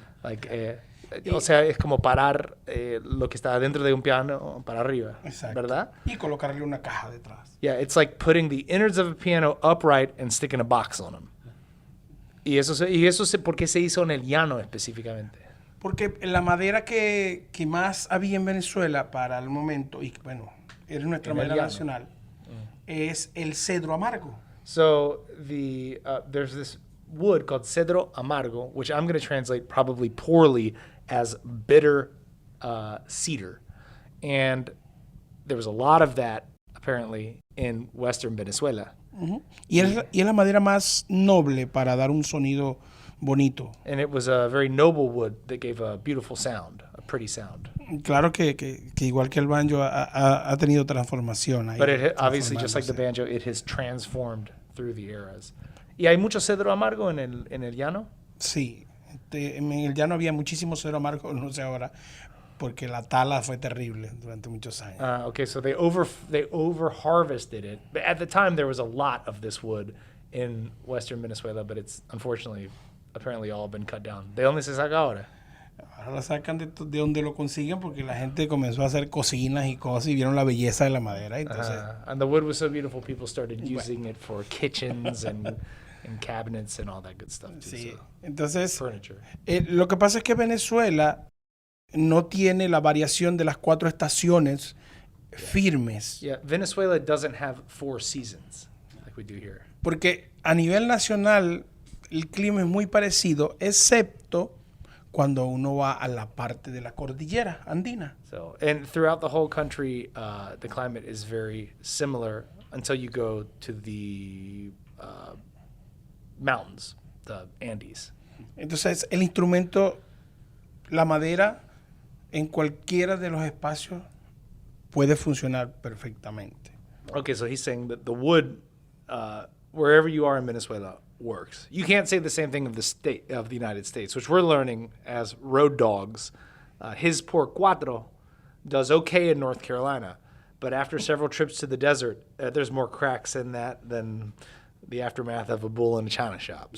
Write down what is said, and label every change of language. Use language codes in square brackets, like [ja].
[es] O sea, es como parar lo que está dentro de un piano para arriba. Exacto. ¿Verdad? Y colocarle una caja detrás. [en] Yeah, it's like putting the innards of a piano upright and sticking a box on them. [es] Y eso ¿por qué se hizo en el llano específicamente? Porque la madera que más había en Venezuela para el momento, y bueno, es nuestra madera nacional, es el cedro amargo. [en] So there's this wood called cedro amargo, which I'm going to translate probably poorly as bitter cedar. And there was a lot of that, apparently, in western Venezuela. Uh-huh. [es] Y es la madera más noble para dar un sonido bonito. [en] And it was a very noble wood that gave a beautiful sound, a pretty sound. [es] Claro que igual que el banjo ha tenido transformación. [en] But it obviously, just like the banjo, it has transformed through the eras. [es] ¿Y hay mucho cedro amargo en el llano? Sí, en el llano había muchísimo cedro amargo, no sé ahora, porque la tala fue terrible durante muchos años. [en] Okay, so they over harvested it. But at the time, there was a lot of this wood in western Venezuela, but it's unfortunately apparently all been cut down. [es] ¿De dónde se saca ahora? Ahora la sacan de donde lo consiguen porque la gente comenzó a hacer cocinas y cosas y vieron la belleza de la madera. Entonces, [en] and the wood was so beautiful, people started using it for kitchens and cabinets and all that good stuff too. [es] Sí. [en] So, [es] Entonces, [en] furniture. [es] Lo que pasa es que Venezuela no tiene la variación de las 4 estaciones firmes. [en] Yeah, Venezuela doesn't have 4 seasons like we do here. [es] Porque a nivel nacional el clima es muy parecido, excepto cuando uno va a la parte de la cordillera andina. [en] So, and throughout the whole country, the climate is very similar until you go to the mountains, the Andes. [es] Entonces, el instrumento, la madera, en cualquiera de los espacios puede funcionar perfectamente. [en] Okay, so he's saying that the wood, wherever you are in Venezuela, works. You can't say the same thing of the United States, which we're learning as road dogs, His pork cuatro does okay in North Carolina, but after several trips to the desert, there's more cracks in that than the aftermath of a bull in a china shop.